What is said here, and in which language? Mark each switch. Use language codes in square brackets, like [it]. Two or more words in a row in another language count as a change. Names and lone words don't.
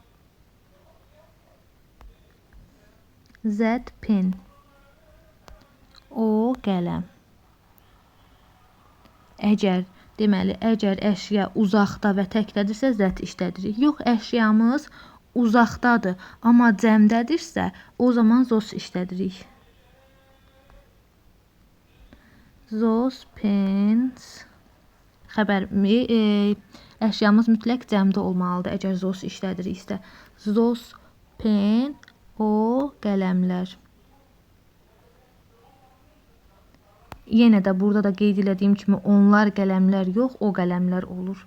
[en] That pen. [az] O qələm. Deməli, əgər əşya uzaqda və təkdədirsə, that işlədirik. Yox, əşyamız uzaqdadır, amma cəmdədirsə, o zaman those işlədirik. [en] Those pens. [az] Əşyamız mütləq cəmdə olmalıdır, əgər those işlədiriksə. [en] Those pen, [az] o qələmlər. Yenə də burada da qeyd elədiyim kimi onlar qələmlər yox, o qələmlər olur.